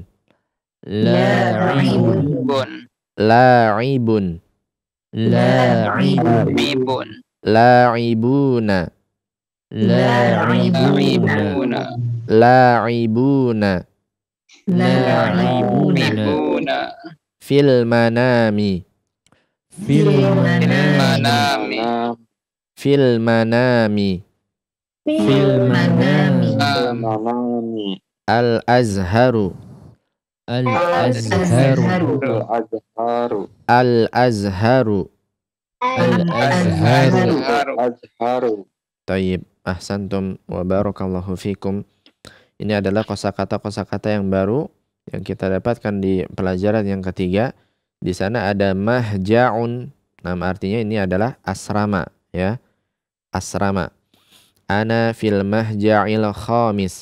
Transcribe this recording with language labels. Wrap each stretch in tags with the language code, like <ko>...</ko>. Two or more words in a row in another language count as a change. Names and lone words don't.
<ar>la'ibun, bun, la'ibun, la'ibun, bibun, la'ibuna, la'ibuna, la'ibuna, la'ibuna, bibuna, في المنام, fil manami, في المنام, في المنام, الأزهار, الأزهار, الأزهار. الأزهار, طيب، أحسنتم وبارك الله فيكم.</ar> <id>Ini adalah kosakata yang baru yang kita dapatkan di pelajaran yang ketiga. Di sana ada mahja'un. Nama artinya ini adalah asrama, ya.</id> <ar>Asrama. أنا في المهجع الخامس.</ar>